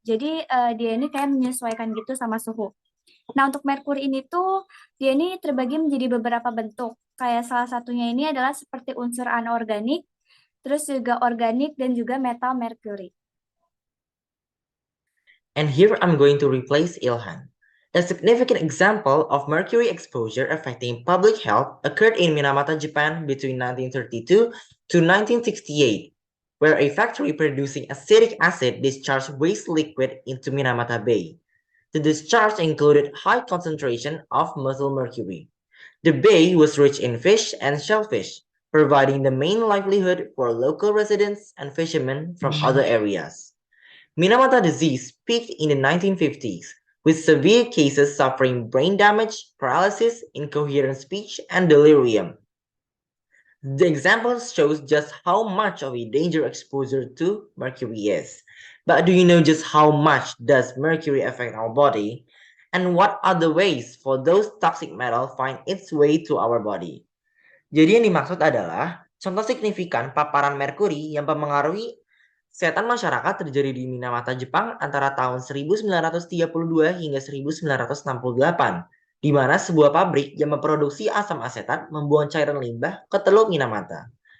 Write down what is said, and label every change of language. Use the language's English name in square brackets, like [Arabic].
[Indonesian] Jadi dia ini kayak menyesuaikan gitu sama suhu. Nah, untuk merkuri ini tuh dia ini terbagi menjadi beberapa bentuk. Kayak salah satunya ini adalah seperti unsur anorganik, terus juga organik dan juga metal merkuri. [English] And here I'm going to replace Ilhan. A significant example of mercury exposure affecting public health occurred in Minamata, Japan between 1932 to 1968, where a factory producing acetic acid discharged waste liquid into Minamata Bay. The discharge included high concentration of methyl mercury. The bay was rich in fish and shellfish, providing the main livelihood for local residents and fishermen from other areas. Minamata disease peaked in the 1950s, with severe cases suffering brain damage, paralysis, incoherent speech, and delirium. The example shows just how much of a danger exposure to mercury is. But do you know just how much does mercury affect our body? And what are the ways for those toxic metals find its way to our body? [Indonesian] Jadi yang dimaksud adalah contoh signifikan paparan merkuri yang mempengaruhi kesehatan masyarakat terjadi di Minamata, Jepang antara tahun 1932 hingga 1968, di mana sebuah pabrik yang memproduksi asam asetat membuang cairan limbah ke Teluk Minamata.